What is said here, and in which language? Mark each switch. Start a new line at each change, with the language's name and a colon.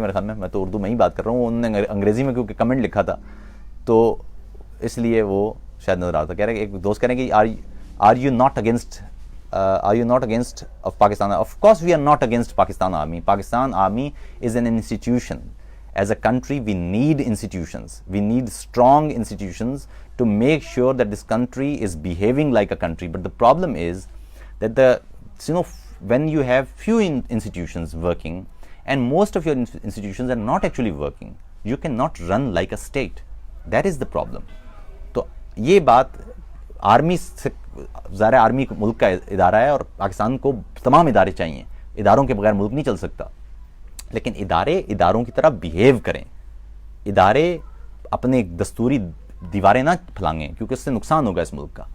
Urdu: میرے خیال میں تو اردو میں ہی بات کر رہا ہوں. انہوں نے انگریزی میں کیونکہ کمنٹ لکھا تھا تو اس لیے وہ شاید نظر آتا. کہہ رہے ایک دوست کہہ رہے ہیں کہ
English: Are you not against of Pakistan? Of course we are not against Pakistan Army. Pakistan Army is an institution. As a country we need institutions. We need strong institutions to make sure that this country is behaving like a country. But the problem is that when you have few institutions working and most of your institutions are not actually working, you cannot run like a state. That is the problem.
Urdu: تو یہ بات army سے ظاہر army ملک کا ادارہ ہے اور پاکستان کو تمام ادارے چاہیے، اداروں کے بغیر ملک نہیں چل سکتا. لیکن اداروں کی طرح بیہیو کریں. ادارے اپنے دستوری دیواریں نہ پھلانگیں کیونکہ اس سے نقصان ہوگا اس ملک کا.